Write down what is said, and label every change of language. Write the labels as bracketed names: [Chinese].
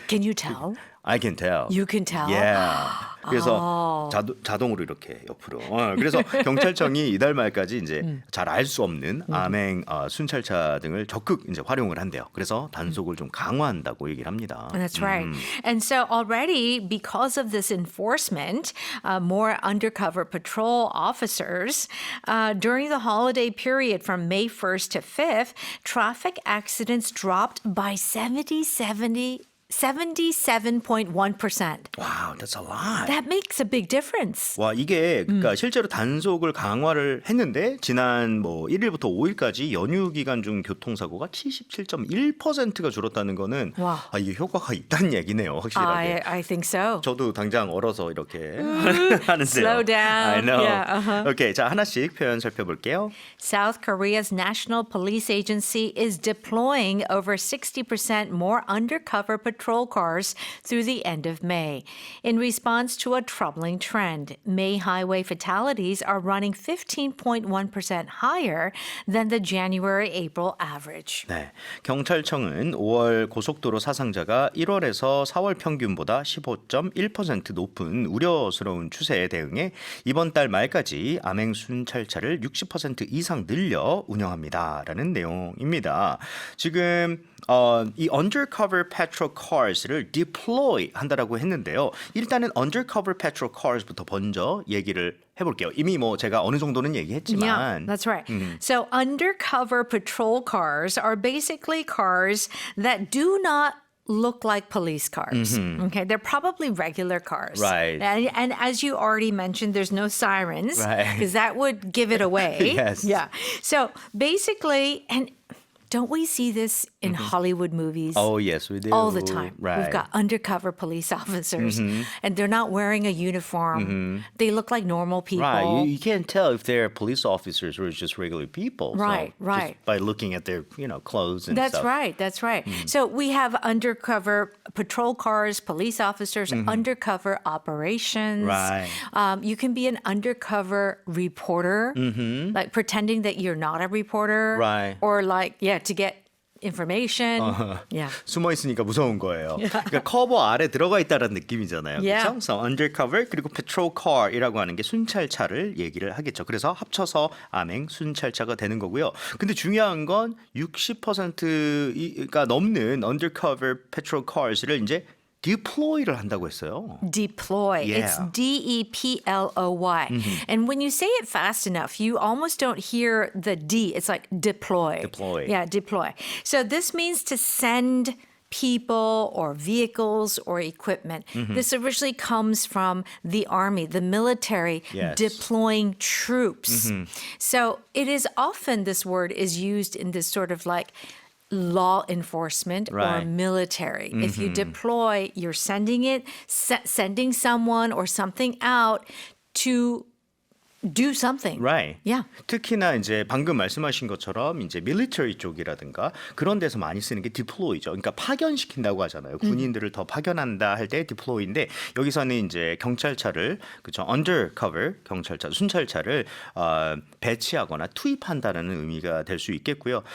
[English] Can you tell? I can tell. You can tell? Yeah. [Korean] 그래서 자동으로 이렇게 옆으로. 그래서 경찰청이 이달 말까지 이제 잘 알 수 없는 암행 순찰차 등을 적극 이제 활용을 한대요. 그래서 단속을 좀 강화한다고 얘기를 합니다. [English] That's right. And so already, because of this enforcement, more undercover patrol officers, during the holiday period from May 1st to 5th, traffic accidents dropped by 77.1%. Wow, that's a lot. That makes a big difference. [Korean] 와, 이게 그러니까 실제로 단속을 강화를 했는데 지난 뭐 1일부터 5일까지 연휴 기간 중 교통사고가 77.1%가 줄었다는 거는 와. 이게 효과가 있다는 얘기네요, 확실하게. [English] I think so. [Korean] 저도 당장 얼어서 이렇게 하는데요. [English] Slow down. I know. Yeah, [Korean] 오케이, 자 하나씩 표현 살펴볼게요. [English] South Korea's National Police Agency is deploying over 60% more undercover patrol cars through the end of May. In response to a troubling trend, May highway fatalities are running 15.1% higher than the January-April average. [Korean] 네, 경찰청은 5월 고속도로 사상자가 1월에서 4월 평균보다 15.1% 높은 우려스러운 추세에 대응해 이번 달 말까지 암행 순찰차를 60% 이상 늘려 운영합니다라는 내용입니다. 지금 이 undercover patrol cars를 deploy 한다라고 했는데요. 일단은 undercover patrol cars부터 먼저 얘기를 해볼게요. 이미 뭐 제가 어느 정도는 [English] Yeah, [Korean] 얘기했지만 [English] that's right. So undercover patrol cars are basically cars that do not look like police cars. Okay, they're probably regular cars. Right. And as you already mentioned, there's no sirens Right. because that would give it away. Yes. Yeah. So basically, and don't we see this in Hollywood movies? Oh yes, we do. All the time. Right. We've got undercover police officers and they're not wearing a uniform. They look like normal people. Right, you can't tell if they're police officers or just regular people. Right, so right. Just by looking at their, clothes and That's stuff. right. That's right. So we have undercover patrol cars, police officers, undercover operations. Right. You can be an undercover reporter, like pretending that you're not a reporter. Right. Or to get information. Yeah. [Korean] 숨어 있으니까 무서운 거예요. 그러니까 커버 아래 들어가 있다는 느낌이잖아요. [English] Yeah. [Korean] 그렇죠? So undercover 그리고 patrol car이라고 하는 게 순찰차를 얘기를 하겠죠. 그래서 합쳐서 암행 순찰차가 되는 거고요. 근데 중요한 건 60%가 넘는 undercover patrol cars를 이제 deploy를 한다고 했어요. [English] Deploy. Yeah. It's DEPLOY. And when you say it fast enough, you almost don't hear the D. It's like deploy. Deploy. Yeah, deploy. So this means to send people or vehicles or equipment. This originally comes from the army, the military Yes. deploying troops. So it is often this word is used in this sort of like law enforcement or Right. military. If you deploy, you're sending sending someone or something out to do something. Right. Yeah. [Korean] 특히나 이제 방금 말씀하신 것처럼 이제 military 쪽이라든가 그런 데서 많이 쓰는 게 deploy죠. 그러니까 파견시킨다고 하잖아요. 군인들을 더 파견한다 할 때 deploy인데 여기서는 이제 경찰차를 그죠 undercover 경찰차 순찰차를 배치하거나 투입한다라는 의미가 될 수 있겠고요.